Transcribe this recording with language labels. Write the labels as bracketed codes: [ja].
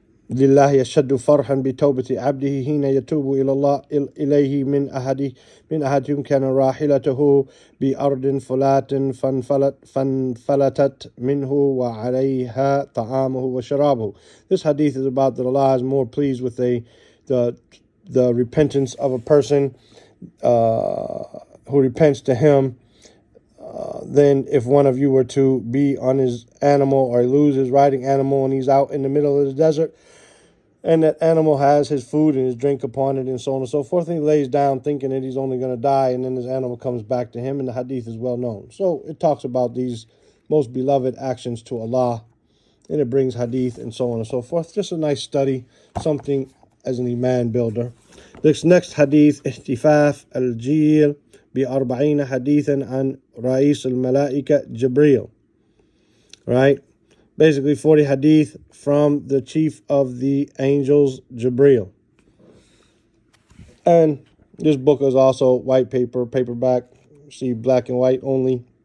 [ar] لله يشد فرحا بتوبة عبده حين يتوب إلى الله إليه من أحدهم كان راحلته بأرض فلات فانفلتت منه وعليها طعامه وشرابه. [en] This hadith is about that Allah is more pleased with the repentance of a person who repents to Him than if one of you were to be on his animal or lose his riding animal and he's out in the middle of the desert, and that animal has his food and his drink upon it and so on and so forth, and he lays down thinking that he's only going to die, and then his animal comes back to him, and the hadith is well known. So it talks about these most beloved actions to Allah, and it brings hadith and so on and so forth. Just a nice study, something as an iman builder. This next hadith, احتفاف الجيل بأربعين حديثا عن رئيس الملائكة جبريل, right? Basically 40 hadith from the chief of the angels, Jibreel. And this book is also white paper, paperback, see black and white only.